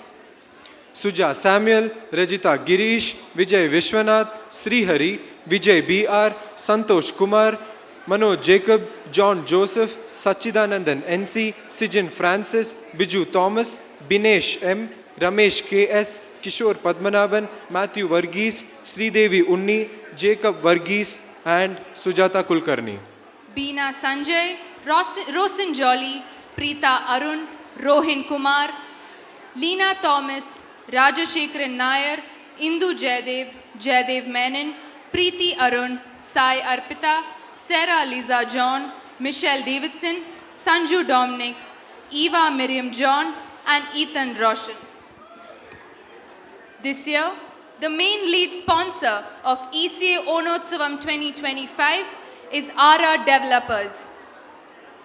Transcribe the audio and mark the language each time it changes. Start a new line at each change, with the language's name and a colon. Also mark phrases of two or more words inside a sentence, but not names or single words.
English: Suja Samuel, Rajita Girish, Vijay Vishwanath, Srihari, Vijay B.R., Santosh Kumar, Manoj Jacob, John Joseph, Sachidanandan N.C., Sijin Francis, Biju Thomas, Binesh M., Ramesh K.S., Kishore Padmanabhan, Matthew Varghese, Sridevi Unni, Jacob Varghese and Sujata Kulkarni. Beena Sanjay, Rosin Jolly, Preeta Arun, Rohin Kumar, Leena Thomas, Rajashekharan Nair, Indu Jaydev, Jaydev Menon, Preeti Arun, Sai Arpita, Sarah Lisa John, Michelle Davidson, Sanju Dominic, Eva Miriam John and Ethan Roshan. This year, the main lead sponsor of ECA Onotsavam 2025 is Ara Developers.